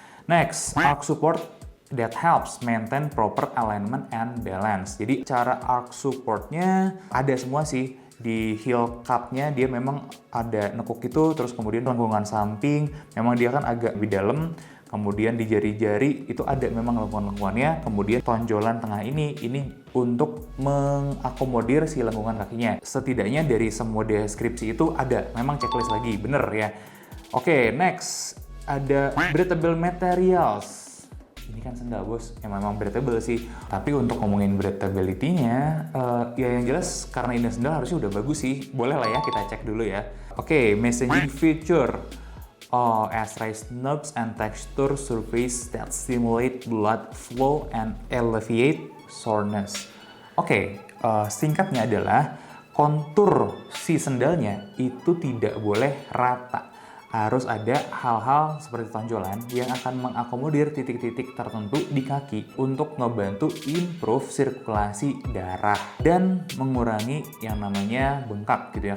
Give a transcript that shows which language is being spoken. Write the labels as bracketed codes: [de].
[en] Next, arch support that helps maintain proper alignment and balance. [id] Jadi cara arch supportnya ada semua sih. Di heel cup-nya dia memang ada nekuk itu, terus kemudian lengkungan samping, memang dia kan agak lebih dalam. Kemudian di jari-jari itu ada memang lengkungan-lengkungannya. Kemudian tonjolan tengah ini untuk mengakomodir si lengkungan kakinya. Setidaknya dari semua deskripsi itu ada, memang checklist lagi, bener ya. Oke, next ada breathable materials. Ini kan sendal bos, yang memang breathable sih. Tapi untuk ngomongin breathability-nya, ya yang jelas karena ini sendal harusnya udah bagus sih. Boleh lah ya kita cek dulu ya. [en] Oke, messaging feature. As raised knobs and texture surface that stimulate blood flow and alleviate soreness. [id] Oke, singkatnya adalah kontur si sendalnya itu tidak boleh rata. Harus ada hal-hal seperti tonjolan yang akan mengakomodir titik-titik tertentu di kaki untuk ngebantu improve sirkulasi darah dan mengurangi yang namanya bengkak gitu ya.